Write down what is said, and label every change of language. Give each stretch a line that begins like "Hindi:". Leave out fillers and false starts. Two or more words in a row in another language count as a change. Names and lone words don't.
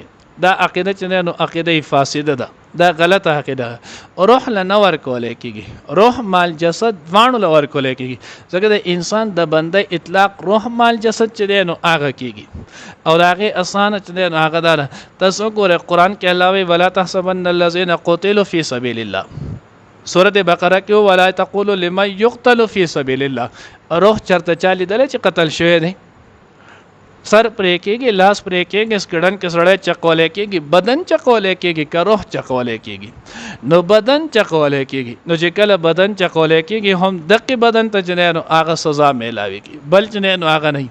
Pashto: دا عقیده چې نو عقیده فاسده ده، دا غلطه عقیده. روح له نه ورکولی کېږي، روح مال جسد دواړو له ورکولی کېږي. ځکه د انسان د بنده اطلاق روح مال جسد چې دی نو هغه کېږي او د هغې اسانه چې دی نو هغه دا ده. تاسو وګورئ قرآن کې الله وایي
Arabic: ولا تحسبن الذین قتلوا فی سبیل الله.
Pashto: سورة بقره کې
Arabic: ولا تقولوا لمن یقتل فی سبیل الله.
Pashto: روح چرته چا لیدلی چې قتل شوی دی؟ سر پرې کېږي، لاس پرې کېږي، سکډن کې سړی چقولی کېږي، بدن چقولی کېږي که روح چقولی کېږي؟ نو بدن چقولی کېږي. نو چې کله بدن چقولی کېږي هم دقې بدن ته چې نو هغه سزا میلاویږي، بل چې نو هغه نه.